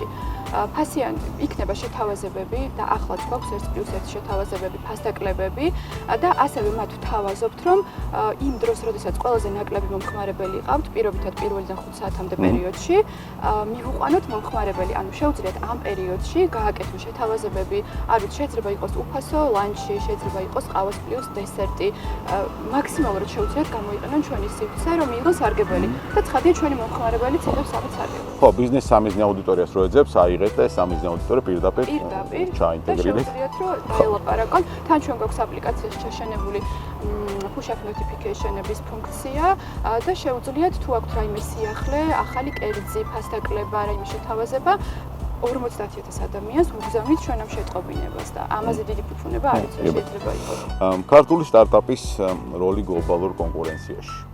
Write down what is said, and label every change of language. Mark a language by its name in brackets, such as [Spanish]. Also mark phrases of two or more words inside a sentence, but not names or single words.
[Georgian] ფასიანი იქნება შეთავაზებები და ახლაც გვაქვს 1+1 შეთავაზებები, ფასდაკლებები და ასევე მათ ვთავაზობთ, რომ იმ დროს, როდესაც ყველაზე ნაკლები მომხმარებელი იყავთ, პირობითად 1-დან 5 საათამდე პერიოდში, მივუყვანოთ მომხმარებელი, ანუ შეუძლიათ ამ პერიოდში გააკეთონ შეთავაზებები, არ ვიცი, შეიძლება იყოს უფასო ლანჩი, შეიძლება იყოს ყავას პლუს დესერტი, მაქსიმალურად შეუძლიათ გამოიყენონ ჩვენი სივრცე, რომ მიიღონ სარგებელი და ცხადია ჩვენი მომხმარებელიც იღებს ამით სარგებელს. ხო, ბიზნეს სამიზნე აუდიტორიას რო ეძებს, აიღეთ და ეს სამიზნე აუდიტორია პირდაპირ ჩაინტეგრირდეს. და შეუძლიათ რომ დაელაპარაკონ. თან ჩვენ გვაქვს აპლიკაციაში ჩაშენებული [English] push-up notification- [Georgian] ების ფუნქცია და შეუძლიათ თუ აქვთ რაიმე სიახლე, ახალი კერძი, ფასდაკლება, რაიმე შეთავაზება 50,000 ადამიანს უგზავნით ჩვენ ამ შეტყობინებას და ამაზე დიდი ფუფუნება არ იცი შეიძლება იყოს. ქართული სტარტაპის როლი გლობალურ კონკურენციაში.